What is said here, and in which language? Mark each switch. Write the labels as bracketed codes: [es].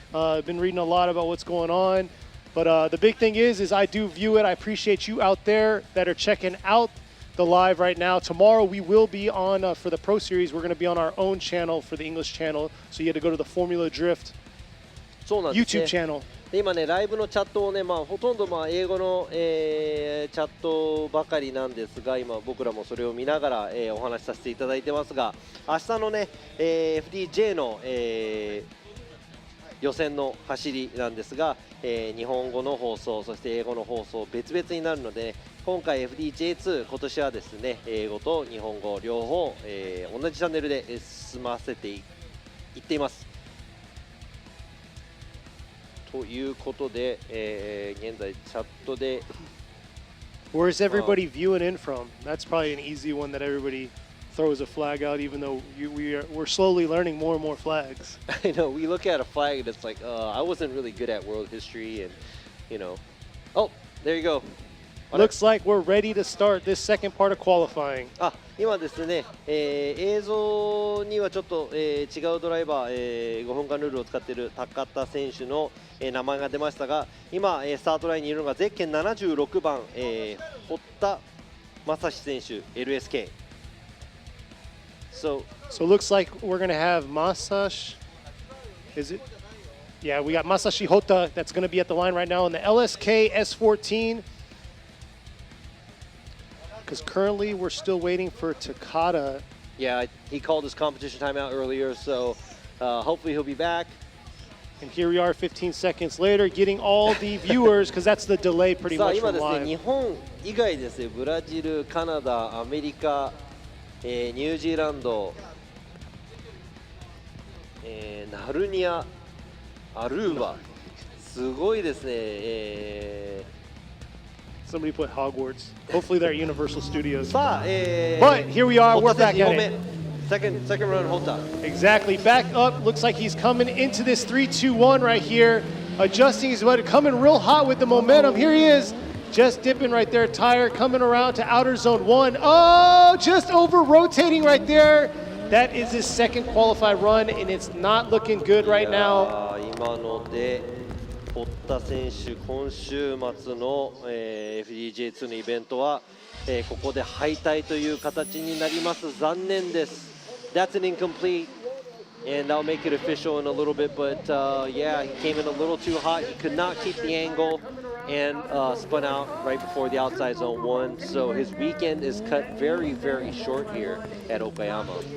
[en] I've been reading a lot about what's going on. But the big thing is I do view it. I appreciate you out there that are checking out the live right now. Tomorrow we will be on for the Pro Series. We're going to be on our own channel for the English channel. So you had to go to the Formula Drift [ja] そうなんですね。 [en] YouTube channel. [ja] で今ねライブのチャットをねほとんど英語の、チャットばかりなんですが、今僕らもそれを見ながら、お話しさせていただいてますが、明日のね、FDJ の、予選の走りなんですが、日本語の放送そして英語の放送別々になるので、今回 FDJ2 今年はですね英語と日本語両方、同じチャンネルで済ませていっています。ということで、現在チャットで [en] Where's everybody viewing in from? That's probably an easy one that everybody throws a flag out, even though we're slowly learning more and more flags. I know, we look at a flag and it's like, I wasn't really good at world history and, Oh, there you go. Looks like we're ready to start this second part of qualifying. [ja] 今ですね、映像にはちょっと、違うドライバー、5分間ルールを使っている高田選手の、名前が出ましたが、今、スタートラインにいるのがゼッケン76番、堀田正史選手 LSK。 [en] So it looks like we're going to have Masashi. Is it? Yeah, we got Masashi Hota that's going to be at the line right now in the LSK S14. Because currently we're still waiting for Takada. Yeah, he called his competition timeout earlier, so hopefully he'll be back. And here we are 15 seconds later getting all the viewers, because that's the delay pretty [ja] さあ [en] much [ja] 今 [en] from [ja] ですね、 [en] live. [ja] 日本以外ですね、ブラジル、カナダ、アメリカ、ニュージーランド、ナルニア、アルーバ、すごいですね。 [en] Somebody put Hogwarts. Hopefully they're at Universal Studios. [ja] さあ、 [en] But here we are, we're back at it. Second run, Hota. Exactly, back up. Looks like he's coming into this 3-2-1 right here. Adjusting his weather, coming real hot with the momentum. Here he is, just dipping right there. Tire coming around to outer zone 1. Oh, just over rotating right there. That is his second qualified run, and it's not looking good right now. [ja] 今ので堀田選手、今週末の、FDJ2 のイベントは、ここで敗退という形になります。残念です。 [en] That's an incomplete, and I'll make it official in a little bit, but yeah, he came in a little too hot. He could not keep the angle and spun out right before the outside zone 1, so his weekend is cut very, very short here at Okayama.